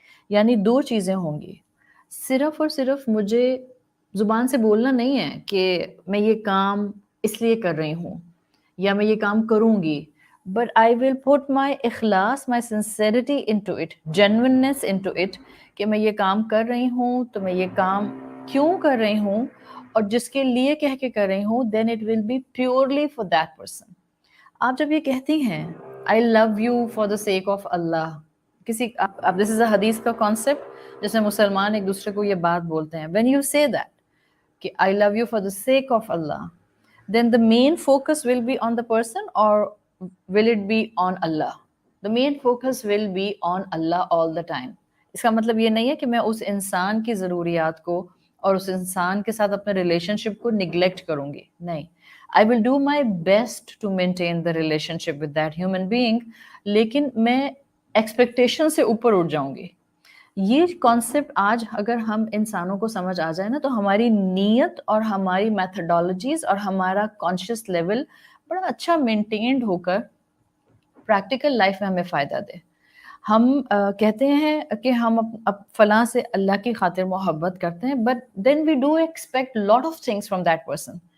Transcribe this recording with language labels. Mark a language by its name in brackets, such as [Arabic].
[Urdu] یعنی 2 چیزیں ہوں گی، صرف اور صرف مجھے زبان سے بولنا نہیں ہے کہ میں یہ کام اس لیے کر رہی ہوں یا میں یہ کام کروں گی، [English] but I will put my اخلاص، my sincerity into it, [Urdu] جینوئننس into it, کہ میں یہ کام کر رہی ہوں تو میں یہ کام کیوں کر رہی ہوں اور جس کے لیے کہہ کے کر رہی ہوں، [English] Then it will be purely for that person. [Urdu] آپ جب یہ کہتی ہیں [English] I love you for the sake of Allah, [Urdu] کسی اب [English] this is a [Urdu] حدیث کا کانسیپٹ جس میں مسلمان ایک دوسرے کو یہ بات بولتے ہیں. [English] when you say that کہ I love you for the sake of Allah, then the main focus will be on the person or will it be on Allah? The main focus will be on Allah all the time. [Urdu] اس کا مطلب یہ نہیں ہے کہ میں اس انسان کی ضروریات کو اور اس انسان کے ساتھ اپنے ریلیشن شپ کو نگلیکٹ کروں گی، نہیں. [English] I will do my best to maintain the relationship with that human being، [Urdu] لیکن میں ایکسپیکٹیشن سے اوپر اٹھ جاؤں گی. یہ کانسیپٹ آج اگر ہم انسانوں کو سمجھ آ جائے نا تو ہماری نیت اور ہماری میتھڈالوجیز اور ہمارا کانشیس لیول بڑا اچھا مینٹینڈ ہو کر پریکٹیکل لائف میں ہمیں فائدہ دے. ہم کہتے ہیں کہ ہم فلاں سے اللہ کی خاطر محبت کرتے ہیں، [English] But then we do expect lot of things from that person.